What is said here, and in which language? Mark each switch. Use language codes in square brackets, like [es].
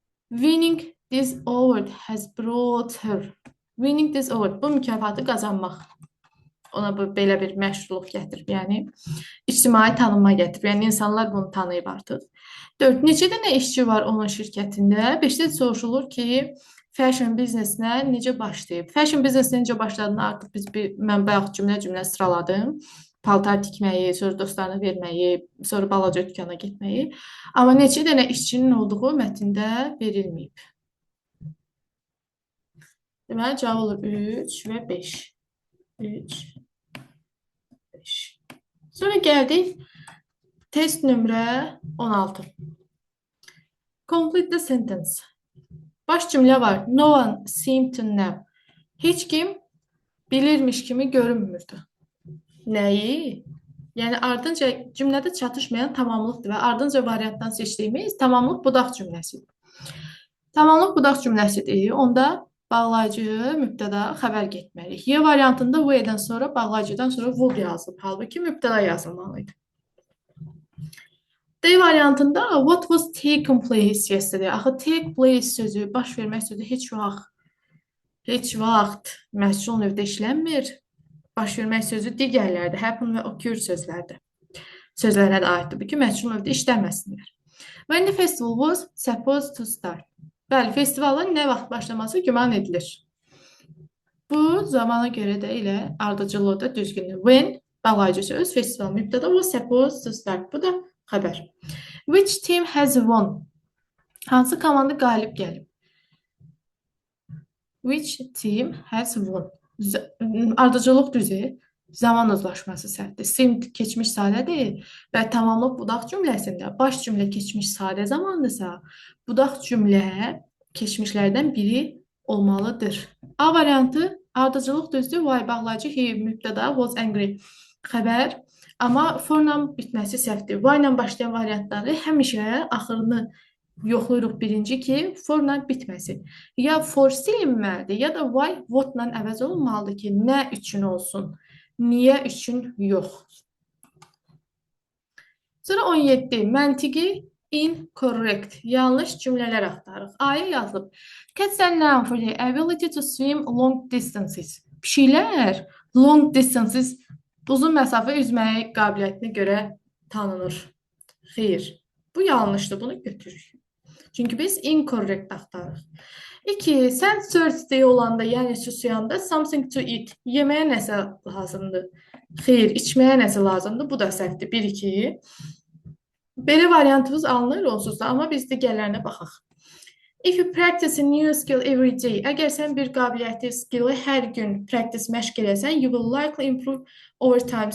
[en] Winning this award has brought her. Winning this award, [az] bu mükafatı qazanmaq. Ona bu belə bir məşğulluq gətirib, yəni ictimai tanınma gətirib. Yəni insanlar bunu tanıyıb artıq. 4. Neçə dənə işçi var onun şirkətində? 5-də soruşulur ki, fashion biznesinə necə başlayıb? Fashion biznesinə necə başladığını artıq mən bayaq cümlə sıraladım. Paltar tikməyi, sonra dostlarına verməyi, sonra balaca dükana getməyi. Amma neçə dənə işçinin olduğu mətndə verilməyib. Deməli, cavab olur 3 və 5. 3, 5. Sonra gəldik test nömrə 16. [en] Complete the sentence. [az] Baş cümlə var. [en] No one seemed to know. [az] Heç kim bilirmiş kimi görünmürdü. Nəyi? Yəni ardınca cümlədə çatışmayan tamamlıqdır və ardınca variantdan seçdiyimiz tamamlıq budaq cümləsidir. Tamamlıq budaq cümləsidir. Onda bağlayıcı, mübtəda, xəbər getməliyik. Y variantında W-dən sonra bağlayıcıdan sonra verb yazılıb. Halbuki mübtəda yazılmalıydı. D variantında [en] what was taken place yesterday? [az] Axı take place sözü, baş vermək sözü heç vaxt məhsul növdə işlənmir. Baş vermək sözü digərlərdə, happen və occur sözlərə də aiddir. Bu ki, məhsul növdə işlənməsinlər. [en] When the festival was supposed to start. [az] Bəli, festivalın nə vaxt başlaması güman edilir. Bu zamana görə də ilə ardıcılığı da düzgündür. [en] When [az] bağlayıcı söz, [en] festival mübtəda was supposed to start. [az] Bu da xəbər. [en] Which team has won? [az] Hansı komanda qalib gəlib? [en] Which team has won? [az] Ardıcılıq düzü, zaman uzlaşması səhvdir. Sim keçmiş sadədir və tamamlıq budaq cümləsində baş cümlə keçmiş sadə zamandırsa, budaq cümlə keçmişlərdən biri olmalıdır. A variantı ardıcılıq düzdür, why bağlayıcı, he mübtəda, was angry xəbər, amma for-la bitməsi səhvdir. Why ilə başlayan variantları həmişə axırını yoxlayırıq birinci ki, for-la bitməsin. Ya for silinməlidir, ya da why what-la əvəz olunmalıdır ki, nə üçün olsun, niyə üçün yox. Sonra 17. Məntiqi incorrect, yanlış cümlələr axtarırıq. Aya yazılıb. [en] Cats are known for their ability to swim long distances. [az] Pişiklər long distances, uzun məsafə üzməyə qabiliyyətinə görə tanınır. Xeyr, bu yanlışdır, bunu götürürük. Çünki biz incorrect axtarırıq. 2. Sən thirsty olanda, yəni susuyanda [en] something to eat, [az] yeməyə nəsə lazımdır. Xeyr, içməyə nəsə lazımdır. Bu da səhvdir. 1-2. Belə variantımız alınır onsuz da, amma biz digərlərinə baxaq. [en] If you practice a new skill every day, [az] əgər sən bir qabiliyyəti, skilli hər gün [en] practice məşq edəsən, you will likely improve over time.